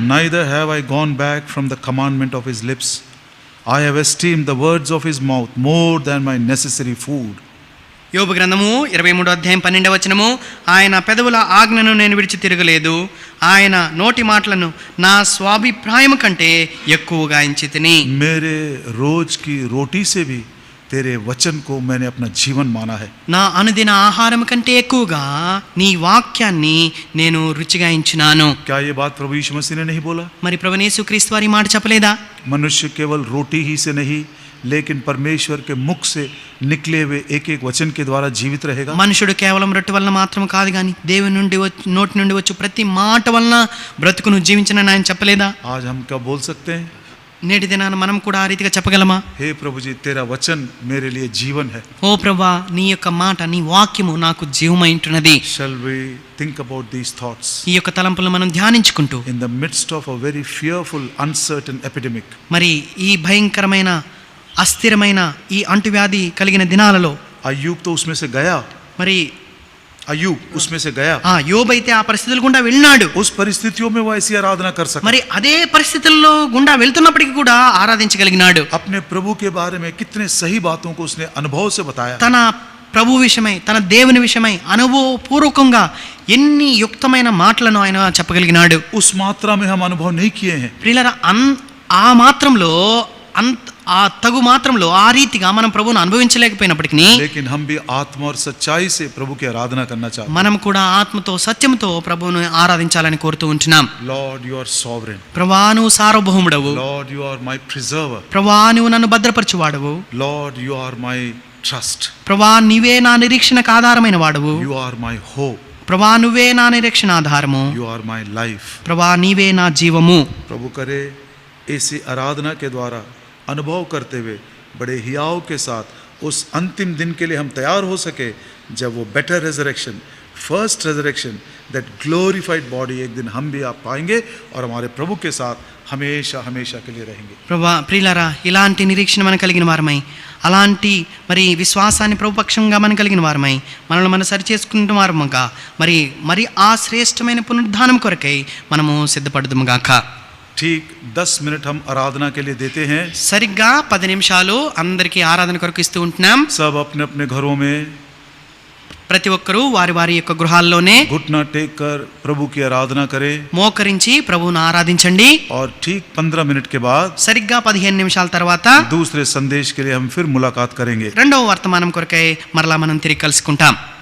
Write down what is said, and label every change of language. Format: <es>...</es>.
<en>Neither have I gone back from the commandment of his lips. I have esteemed the words of his mouth more than my necessary food.</en> <te>యోబు గ్రంథము 23వ అధ్యాయం 12వ వచనము. ఆయన పెదవుల ఆజ్ఞను నేను విడిచి తిరగలేదు, ఆయన నోటి మాటలను నా స్వాభిప్రాయము కంటే ఎక్కువగా ఎంచితిని.</te> <hi>मेरे रोज की रोटी से भी तेरे वचन को मैंने अपना जीवन माना है.</hi> <te>నా అనుదిన ఆహారం కంటే ఎక్కువగా నీ వాక్యాన్ని నేను రుచిగా ఎంచినాను.</te> <hi>क्या ये बात प्रभु यीशु मसीह ने नहीं बोला?</hi> <te>మరి ప్రభువైన యేసుక్రీస్తు వారి మాట చెప్పలేదా?</te> <hi>मनुष्य केवल रोटी ही से नहीं, लेकिन परमेश्वर के मुख से निकले हुए एक एक वचन के द्वारा जीवित रहेगा.</hi> <te>మనుషుడు కేవలం రొట్టె వలన మాత్రం కాదు కానీ దేవుని నుండి నోటి నుండి వచ్చు ప్రతి మాట వలన బ్రతుకును జీవించనని ఆయన చెప్పలేదా?</te> <hi>आज हम क्या बोल सकते हैं?</hi> <te>నేటి దినాన మనం కూడా ఆ రీతిగా చెప్పగలమా?</te> <hi>हे प्रभु जी, तेरा वचन मेरे लिए जीवन है.</hi> <te>ఓ ప్రభువా, నీ యొక్క మాట, నీ వాక్యము నాకు జీవమై ఉంటున్నది.</te> <en>Shall we think about these thoughts</en> <te>ఈ యొక్క తలంపులను మనం ధ్యానించుకుంటూ</te> <en>in the midst of a very fearful, uncertain epidemic?</en> <te>మరి ఈ భయంకరమైన, అస్థిరమైన ఈ అంటువ్యాధి కలిగిన దినాలలో</te> <hi>अय्यूब तो उसमें से गया,</hi> <te>మరి</te> <hi>अय्यूब उसमें से गया.</hi> <te>యోబు అయితే ఆ పరిస్థితుల గుండా వెళ్ళినాడు.</te> <hi>उस परिस्थितियों में वो ऐसी आराधना कर सका.</hi> <te>మరి అదే పరిస్థితుల్లో గుండా వెళ్తున్నప్పటికీ కూడా ఆరాధించగలిగినాడు.</te> <hi>अपने प्रभु के बारे में कितने सही बातों को उसने अनुभव से बताया.</hi> <te>తన ప్రభు విషయమై, తన దేవుని విషయమై అనుభవపూర్వకంగా ఎన్ని యుక్తమైన మాటలను ఆయన చెప్పగలిగినాడు.</te> <hi>उस मात्रा में हम अनुभव नहीं किए हैं.</hi> <te>ప్రియులారా, ఆ మాత్రంలో, ఆ తగు మాత్రంలో ఆ రీతిగా మనం ప్రభువును అనుభవించలేకపోయినప్పటికీ,</te> <hi>लेकिन हम भी आत्मा और सच्चाई से प्रभु की आराधना करना चाहते हैं.</hi> <te>మనం కూడా ఆత్మతో, సత్యంతో ప్రభువును ఆరాధించాలని కోరుతూ ఉంటున్నాం.</te> <en>Lord, you are sovereign.</en> <te>ప్రభువా, నువ్వు సార్వభౌముడవు.</te> <en>Lord, you are my preserver.</en> <te>ప్రభువా, నువ్వు నన్ను భద్రపరచువాడవు.</te> <en>Lord, you are my trust.</en> <te>ప్రభువా, నీవే నా నిరీక్షణకు ఆధారమైన వాడవు.</te> <en>You are my hope.</en> <te>ప్రభువా, నువ్వే నా నిరీక్షణ ఆధారము.</te> <en>You are my life.</en> <te>ప్రభువా, నీవే నా జీవము.</te> <hi>प्रभु करे ऐसी आराधना के द्वारा अनुभव करते हुए बड़े हियाव के साथ उस अंतिम दिन के लिए हम तैयार हो सके, जब वो</hi> <en>better resurrection, first resurrection, that glorified body</en> <hi>एक दिन हम भी आप पाएंगे और हमारे प्रभु के साथ हमेशा हमेशा के लिए रहेंगे.</hi> <te>ప్రభువా, ప్రియులారా, ఇలాంటి నిరీక్షణ మనం కలిగిన వారమై, అలాంటి మరి విశ్వాసాన్ని ప్రభుపక్షంగా మనం కలిగిన వారమై, మనల్ని మనం సరిచేసుకుంటున్న వారముగా మరి ఆ శ్రేష్టమైన పునరుద్ధానం కొరకై మనము సిద్ధపడదుముగాక.</te> <hi>ठीक 10 मिनट हम आराधना के लिए देते हैं.</hi> <te>సరిగ్గా 10 నిమిషాలు అందరికీ ఆరాధన కొరకు ఇస్తూ ఉంటున్నాం.</te> <hi>सब अपने अपने घरों में</hi> <te>ప్రతి ఒక్కరూ వారి వారి యొక్క గృహాల్లోనే</te> <hi>घुटना टेक कर प्रभु की आराधना करें</hi> <te>మోకరించి ప్రభువును ఆరాధించండి.</te> <hi>और ठीक 15 मिनट के बाद</hi> <te>సరిగ్గా 15 నిమిషాల తర్వాత</te> <hi>दूसरे संदेश के लिए हम फिर मुलाकात करेंगे.</hi> <te>రెండవ వర్తమానం కొరకై మరలా మనం తిరిగి కలుసుకుంటాం.</te>